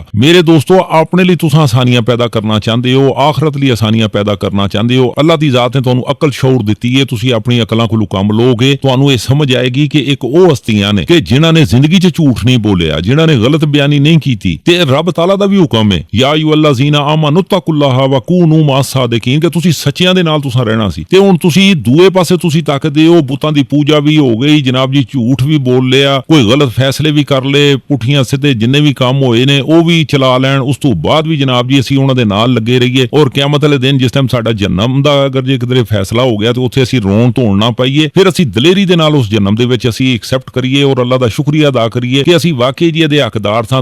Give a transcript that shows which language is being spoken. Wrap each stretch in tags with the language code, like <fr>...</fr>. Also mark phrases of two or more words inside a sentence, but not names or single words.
<pa>ਮੇਰੇ ਦੋਸਤੋ, ਆਪਣੇ ਲਈ ਤੁਸੀਂ ਆਸਾਨੀਆਂ ਪੈਦਾ ਕਰਨਾ ਚਾਹੁੰਦੇ ਹੋ, ਆਖਰਤ ਲਈ ਆਸਾਨੀਆਂ ਪੈਦਾ ਕਰਨਾ ਚਾਹੁੰਦੇ ਹੋ, ਅੱਲਾਹ ਦੀ ਜ਼ਾਤ ਨੇ ਤੁਹਾਨੂੰ ਅਕਲ ਸ਼ਊਰ ਦਿੱਤੀ ਹੈ, ਤੁਸੀਂ ਆਪਣੀ ਅਕਲਾਂ ਕੋਲੋਂ ਕੰਮ ਲਓਗੇ, ਤੁਹਾਨੂੰ ਇਹ ਸਮਝ ਆਏਗੀ ਕਿ ਇੱਕ ਉਹ ਹਸਤੀਆਂ ਨੇ ਕਿ ਜਿਨ੍ਹਾਂ ਨੇ ਜ਼ਿੰਦਗੀ 'ਚ ਝੂਠ ਨਹੀਂ ਬੋਲਿਆ, ਜਿਨ੍ਹਾਂ ਨੇ ਗਲਤ ਬਿਆਨੀ ਨਹੀਂ ਕੀਤੀ। ਤੇ ਰੱਬ ਤਾਲਾ ਦਾ ਵੀ ਹੁਕਮ ਹੈ,</pa> <ar>يا أيها الذين آمنوا اتقوا الله وكونوا مع الصادقين,</ar> <pa>ਕਿ ਤੁਸੀਂ ਸੱਚਿਆਂ ਦੇ ਨਾਲ ਤੁਸੀਂ ਰਹਿਣਾ ਸੀ। ਤੇ ਹੁਣ ਤੁਸੀਂ ਦੂਏ ਪਾਸੇ ਤੁਸੀਂ ਤੱਕਦੇ ਹੋ, ਬੁੱਤਾਂ ਦੀ ਪੂਜਾ ਵੀ ਹੋ ਗਈ ਜਨਾਬ ਜੀ, ਝੂਠ ਵੀ ਬੋਲ ਲਿਆ, ਕੋਈ ਗਲਤ ਫੈਸਲੇ ਵੀ ਕਰ ਲਏ, ਪੁੱਠੀਆਂ ਸਿੱਧੇ ਜਿੰਨੇ ਵੀ ਕੰਮ ਹੋਏ ਨੇ ਉਹ ਵੀ ਚਲਾ ਲੈਣ, ਉਸ ਤੋਂ ਬਾਅਦ ਵੀ ਜਨਾਬ ਜੀ ਅਸੀਂ ਉਹਨਾਂ ਦੇ ਨਾਲ ਲੱਗੇ ਰਹੀਏ, ਔਰ ਕਿਆਮਤ ਵਾਲੇ ਦਿਨ ਜਿਸ ਟਾਈਮ ਸਾਡਾ ਜਨਮ ਦਾ ਅਗਰ ਜੇ ਕਿਤੇ ਫੈਸਲਾ ਹੋ ਗਿਆ ਤੇ ਉੱਥੇ ਅਸੀਂ ਰੋਣ ਧੋਣ ਨਾ ਪਾਈਏ, ਫਿਰ ਅਸੀਂ ਦਲੇਰੀ ਦੇ ਨਾਲ ਉਸ ਜਨਮ ਦੇ ਵਿੱਚ ਅਸੀਂ ਐਕਸੈਪਟ ਕਰੀਏ ਔਰ ਅੱਲਾਹ ਦਾ ਸ਼ੁਕਰੀਆ ਅਦਾ ਕਰੀਏ ਕਿ ਅਸੀਂ ਵਾਕਈ ਜੀ ਇਹਦੇ ਹੱਕਦਾਰ ਸਾਂ।</pa>